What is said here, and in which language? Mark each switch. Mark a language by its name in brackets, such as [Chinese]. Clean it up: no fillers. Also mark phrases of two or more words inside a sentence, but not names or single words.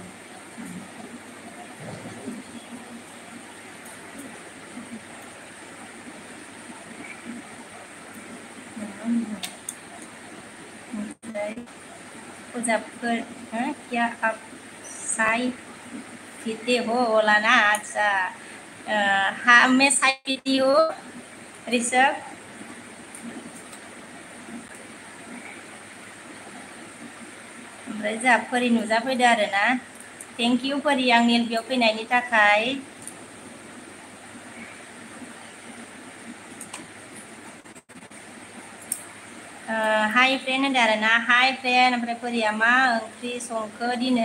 [Hindi] मुजफ्फर क्या आप साई पीते हो बोला ना अच्छा हाँ मैं साई पीती हूँ ऋषभ [Bodo] ओमफ्राय जोंहा फोरि नुजाफैदो आरोना [English] thank you [Bodo] फोरि आंनि बेयाव फैनायनि थाखाय [English] hi friend [Bodo] होनदों आरोना [English] hi friend [Bodo] ओमफ्राय फोरिया मा ओंख्रि संखो दिनै